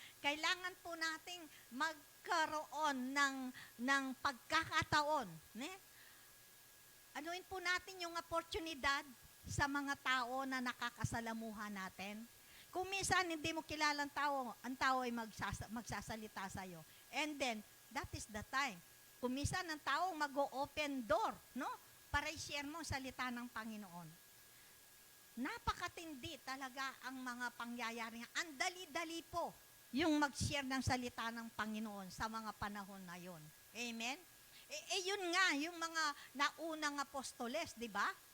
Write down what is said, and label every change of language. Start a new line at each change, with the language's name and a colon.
Filipino: Kailangan po nating magkaroon ng pagkakataon. Anuin po natin yung oportunidad sa mga tao na nakakasalamuha natin. Kung minsan hindi mo kilala ang tao ay magsasalita sa'yo.
English: And then, that is the time.
Filipino: Kung minsan ang tao mag-o-
English: open door,
Filipino: no? Para i-share mo ang salita ng Panginoon. Napakatindi talaga ang mga pangyayari. Ang dali-dali po yung mag-share ng salita ng Panginoon sa mga panahon na yon. Amen? Yun nga, yung mga naunang apostoles, di ba?